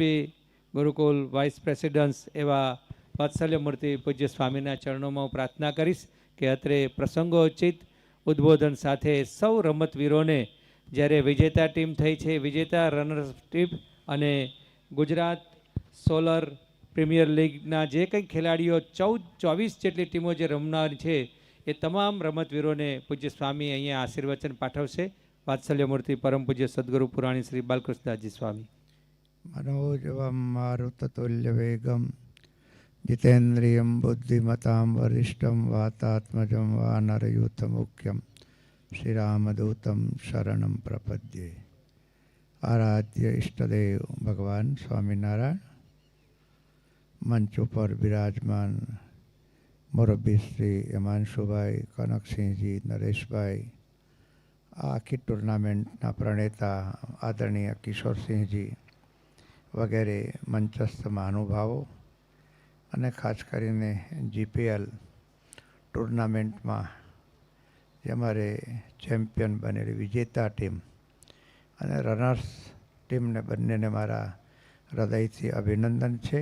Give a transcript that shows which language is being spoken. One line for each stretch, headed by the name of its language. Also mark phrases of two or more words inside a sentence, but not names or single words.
Gujarati: ગુરુકુલ વાઇસ પ્રેસિડેન્ટ એવા વાત્સલ્ય મૂર્તિ પૂજ્ય સ્વામીના ચરણોમાં હું પ્રાર્થના કરીશ કે અત્રે પ્રસંગોચિત ઉદ્બોધન સાથે સૌ રમતવીરોને, જ્યારે વિજેતા ટીમ થઈ છે, વિજેતા રનર્સ ટીમ અને ગુજરાત સોલર પ્રીમિયર લીગના જે કંઈ ખેલાડીઓ 24 જેટલી ટીમો જે રમનાર છે એ તમામ રમતવીરોને પૂજ્ય સ્વામી અહીંયા આશીર્વચન પાઠવશે. વાત્સલ્ય મૂર્તિ પરમ પૂજ્ય સદગુરુ પુરાણી શ્રી બાલકૃષ્ણદાસજી સ્વામી.
Sanskrit: मनोजवं मारुततुल्यवेगं जितेन्द्रियं बुद्धिमतां वरिष्ठं वातात्मजं वानरयूथमुख्यं श्रीरामदूतं शरणं प्रपद्ये.
Gujarati: આરાધ્ય ઇષ્ટદેવ ભગવાન સ્વામીનારાયણ મંચ પર વિરાજમાન મુરબ્બી શ્રી હિમાંશુભાઈ, કનકસિંહજી, નરેશભાઈ, આખી ટૂર્નામેન્ટના પ્રણેતા આદરણીય કિશોરસિંહજી વગેરે મંચસ્થ મહાનુભાવો અને ખાસ કરીને GPL ટુર્નામેન્ટમાં જે અમારે ચેમ્પિયન બનેલી વિજેતા ટીમ અને રનર્સ ટીમને બંનેને મારા હૃદયથી અભિનંદન છે.